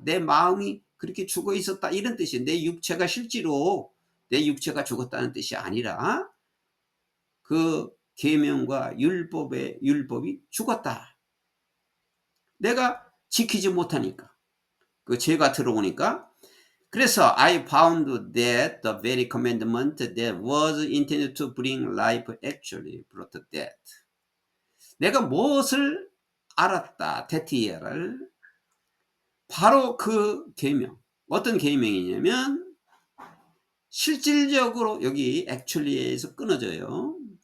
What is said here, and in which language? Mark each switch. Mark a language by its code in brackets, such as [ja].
[ko] 내 마음이 그렇게 죽어 있었다. 이런 뜻이에요. 내 육체가 실제로 내 육체가 죽었다는 뜻이 아니라 그 계명과 율법이 죽었다. 내가 지키지 못하니까, 그 죄가 들어오니까. 그래서 [en] I found that the very commandment that was intended to bring life actually brought death. [ko] 내가 무엇을 알았다, 데티에를, 바로 그 계명. 어떤 계명이냐면 실질적으로, 여기 actually에서 끊어져요.